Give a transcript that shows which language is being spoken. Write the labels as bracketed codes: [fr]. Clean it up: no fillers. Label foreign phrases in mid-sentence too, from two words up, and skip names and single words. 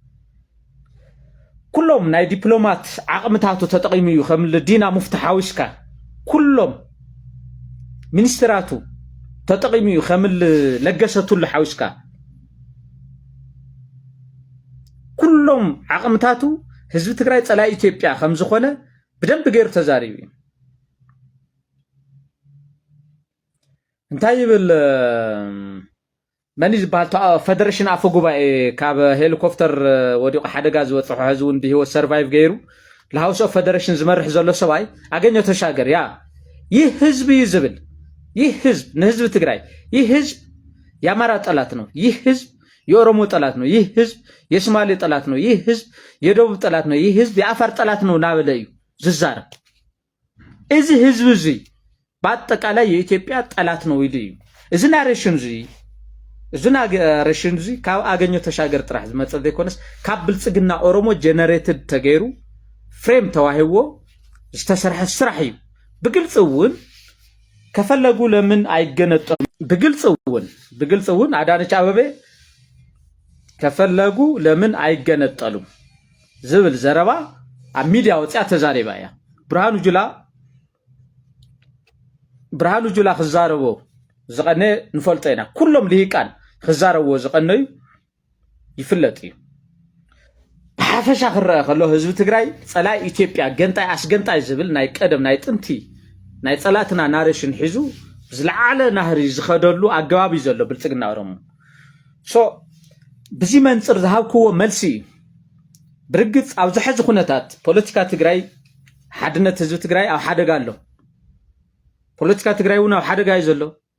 [ti] ኩሎም ናይ ዲፕሎማት ዓቅምታቱ ተጠቂሙ እዩ ከም ዲና ሙፍቲ ሓዊስካ ኩሎም ሚኒስትራቱ ተጠቂሙ እዩ ከም ለገሰቱሉ ሓዊስካ ኩሎም ዓቅምታቱ ህዝቢ ትግራይ ጸላይ ኢትዮጵያ ከም ዝኾነ ብደንብ ገይሩ ተዛሪቡ እዩ እንታይ ይብል መኒ ዝበሃል ፌደሬሽን አፈ ጉባኤ ካብ ሄሊኮፕተር ወዲቁ ሓደጋ ዝወጽሖ ህዝቡን ብህይወት ሰርቫይቭ ገይሩ ለሃውስ ኦፍ ፌደሬሽን ዝመርሕ ዘሎ ሰባይ [am] አገኘሁ ተሻገር ያ ይህ ህዝብ ይዝብል ይህ ህዝብ ንህዝብ ትግራይ ይህ ህዝብ የአማራ ጠላት ነው ይህ ህዝብ የኦሮሞ ጠላት ነው ይህ ህዝብ የሶማሌ ጠላት ነው ይህ ህዝብ የደቡብ ጠላት ነው ይህ ህዝብ የአፋር ጠላት ነው [ti] ናበለ እዩ ዝዛረብ እዚ ህዝብ እዚ [am] በአጠቃላይ የኢትዮጵያ ጠላት ነው [ti] ይሉ እዩ እዚ ናሬሽን እዚ ካብ አገኘሁ ተሻገር ጥራሕ ዝመጸ ዘይኮነስ ካብ ብልጽግና ኦሮሞ ጀነሬትድ ተገይሩ ፍሬም ተዋሂቦ ዝተሰርሐ ስራሕ እዩ ብግልጽ እውን [am] ከፈለጉ ለምን አይገነጠሉ [ti] ብግልጽ እውን አዳነች አበቤ [am] ከፈለጉ ለምን አይገነጠሉም [ti] ዝብል ዘረባ ኣብ ሚዲያ ወጽያ ተዛሪባ እያ ብርሃኑ ጁላ ክዛረቦ ዝቀነ ንፈልጦ ኢና ኩሎም ልሂቃን ክዛረብዎ ዝቀነዩ ይፍለጥ እዩ ብሓፈሻ ክረአ ከሎ ህዝቢ ትግራይ ጸላይ ኢትዮጵያ ገንጣይ አስገንጣይ ዝብል ናይ ቀደም ናይ ጥንቲ ናይ ጸላትና ናሬሽን ሒዙ ዝለዓለ ናህሪ ዝኸደሉ አገባብ እዩ ዘሎ ብልጽግና ኦሮሞ ሶ ብዚ መንጽር ዝሃብክዎ መልሲ ብርግጽ ኣብ ዝሕዚ ኩነታት ፖለቲካ ትግራይ ሓድነት ህዝቢ ትግራይ ኣብ ሓደጋ ኣሎ ፖለቲካ ትግራይ እውን ኣብ ሓደጋ እዩ ዘሎ